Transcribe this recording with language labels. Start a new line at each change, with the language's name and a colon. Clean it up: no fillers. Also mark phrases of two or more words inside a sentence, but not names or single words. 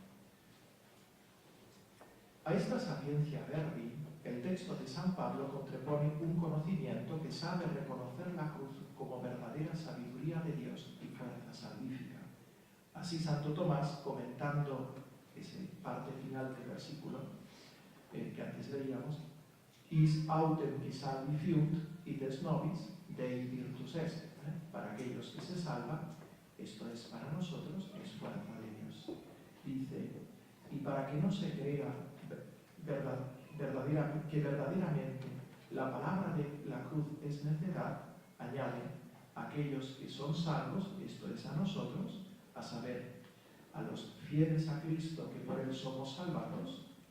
Spanish: A esta
Latin: sapiencia verbi,
Spanish: el texto de San Pablo contrapone un conocimiento que sabe reconocer la cruz como verdadera sabiduría de Dios y fuerza salvífica. Así Santo Tomás, comentando esa parte final del versículo que antes leíamos,
Latin: is autem qui salvi fiunt, ites nobis Dei virtus est,
Spanish: para aquellos que se salvan, esto es para nosotros, es fuerza de Dios. Dice, y para que no se crea que verdaderamente la palabra de la cruz es necedad, añade, aquellos que son salvos, esto es a nosotros, a saber, a los fieles a Cristo que por él somos salvados,